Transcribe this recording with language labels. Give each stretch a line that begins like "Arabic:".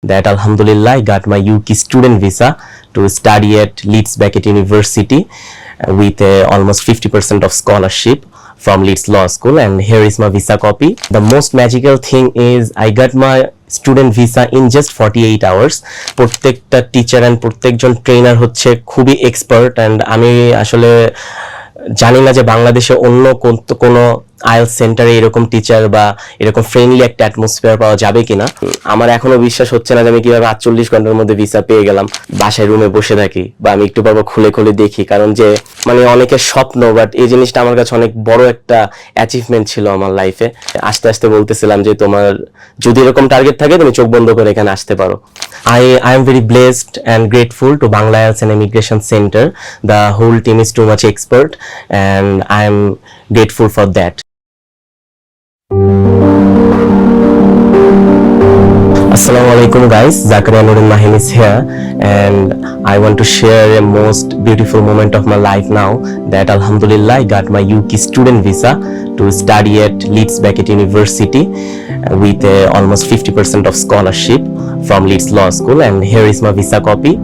English: that Alhamdulillah I got my UK student visa to study at Leeds Beckett University with almost 50% of scholarship from Leeds Law School, and here is my visa copy. The most magical thing is I got my student visa in just 48 hours.
Bangla: প্রত্যেকটা teacher and প্রত্যেকজন trainer হচ্ছে খুবই expert, and আমি আসলে জানি না যে বাংলাদেশে অন্য কোনো আইএলটিএস সেন্টারে এরকম টিচার বা এরকম ফ্রেন্ডলি একটা অ্যাটমসফিয়ার পাওয়া যাবে কিনা। আমার এখনো বিশ্বাস হচ্ছে না যে আমি কিভাবে 48 ঘন্টার মধ্যে ভিসা পেয়ে গেলাম। বাসায় রুমে বসে থাকি বা আমি একটু পর খুলে খুলে দেখি, কারণ যে মানে অনেকের স্বপ্ন, বাট এই জিনিসটা আমার কাছে অনেক বড় একটা অ্যাচিভমেন্ট ছিল আমার লাইফে। আস্তে আস্তে বলতেছিলাম যে তোমার যদি এরকম টার্গেট থাকে তুমি চোখ বন্ধ করে এখানে আসতে পারো।
English: I am very blessed and grateful to Bangla IELTS and Immigration Center. The whole team is too much expert and I am grateful for that. Assalamu alaikum guys, Zakaria Nurin Mahim is here and I want to share a most beautiful moment of my life now, that Alhamdulillah I got my UK student visa to study at Leeds Beckett University with almost 50% of scholarship from Leeds Law School, and here is my visa copy.